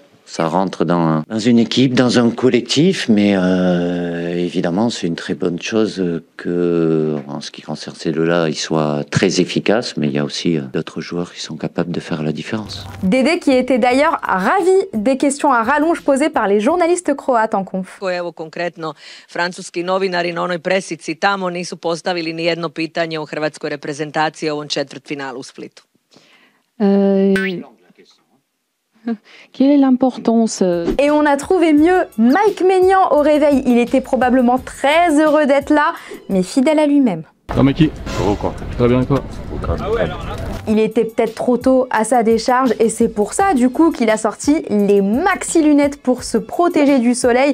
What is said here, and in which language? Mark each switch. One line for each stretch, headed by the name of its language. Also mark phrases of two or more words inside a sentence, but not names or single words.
French: Ça rentre dans une équipe, dans un collectif, mais évidemment c'est une très bonne chose que, en ce qui concerne ces deux-là, ils soient très efficaces, mais il y a aussi d'autres joueurs qui sont capables de faire la différence. Dédé qui était d'ailleurs ravi des questions à rallonge posées par les journalistes croates en conf.
Croatian: Evo konkretno, francuski novinari na onoj presici tamo nisu postavili ni jedno pitanje o hrvatskoj reprezentaciji u ovom četvrtfinalu u Splitu.
French: Quelle est l'importance? Et on a trouvé mieux, Mike Maignan au réveil. Il était probablement très heureux d'être là, mais fidèle à lui-même. Ah Maki, très bien quoi. Il était peut-être trop tôt à sa décharge et c'est pour ça du coup qu'il a sorti les maxi lunettes pour se protéger du soleil.